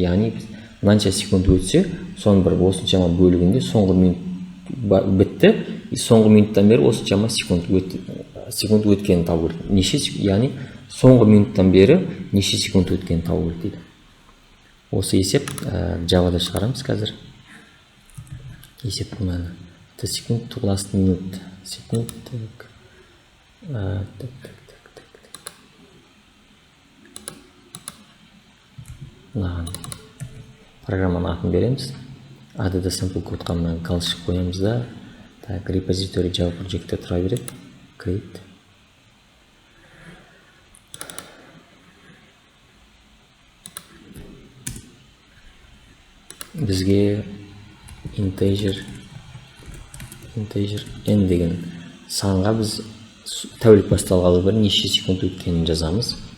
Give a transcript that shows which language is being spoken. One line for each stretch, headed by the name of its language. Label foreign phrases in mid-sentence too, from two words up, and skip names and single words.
Kazakh: Яғни мынанша секунд өтсе, соның бір осыншама бөлігінде соңғы минут бітті, соңғы минуттан бері осыншама секунд өткенін табу керек. Яғни соңғы минуттан бері неше секунд өткенін табу керек дейді. Осы есеп Java'да шығарамыз қазір. Есептің мәні. Секунд
English: to last minute.
Kazakh: Секунд программаның атын береміз.
English: Add sample
Kazakh: кодқа мына галочка қоямыз да,
English: repository Java project
Kazakh: тұра береді. Create. Бізге integer n деген санға біз тәулік басталғалы бір неше секунд өткенін жазамыз.